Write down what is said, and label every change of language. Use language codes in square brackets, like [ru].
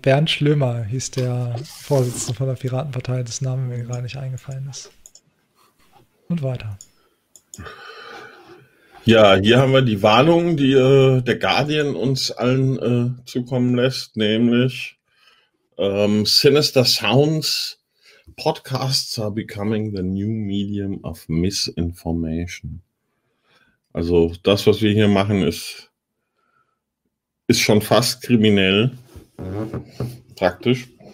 [de] Bernd Schlömer hieß der Vorsitzende von der Piratenpartei, das Name mir gerade nicht eingefallen ist. Und weiter. Ja, hier haben wir die Warnung, die der Guardian uns allen zukommen lässt, nämlich [en] Sinister Sounds. Podcasts are becoming the new medium of misinformation. [de] Also das, was wir hier machen, ist schon fast kriminell. Praktisch.